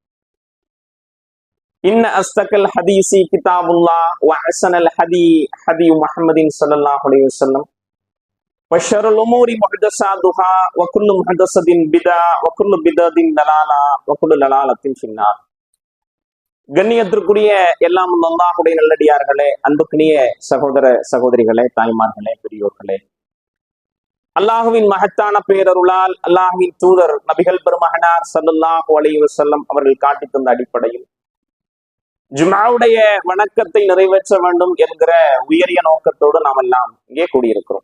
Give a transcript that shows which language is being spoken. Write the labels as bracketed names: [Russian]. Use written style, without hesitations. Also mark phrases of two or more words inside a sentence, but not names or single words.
[Arabic] إن أصدق الحديث كتاب الله وأحسن الهدي هدي محمد صلى الله عليه وسلم وشر الأمور محدثاتها وكل محدثة بدعة وكل بدعة ضلالة وكل ضلالة في النار. [Tamil] கண்ணியத்திற்குரிய எல்லாம் அல்லாஹ்வுடைய நல்லடியார்களே, அன்புக்குரிய சகோதர சகோதரிகளே, தாய்மார்களே, பெரியோர்களே, அல்லாஹுவின் மகத்தான பேரருளால் அல்லாஹுவின் தூதர் நபிகள் பெருமகனார் [Arabic] صلى الله عليه وسلم [Tamil] அவர்கள் காட்டி தந்த அடிப்படையில் ஜும்ஆவுடைய வணக்கத்தை நிறைவேற்ற வேண்டும் என்கிற உயரிய நோக்கத்தோடு நாம் எல்லாம் இங்கே கூடியிருக்கிறோம்.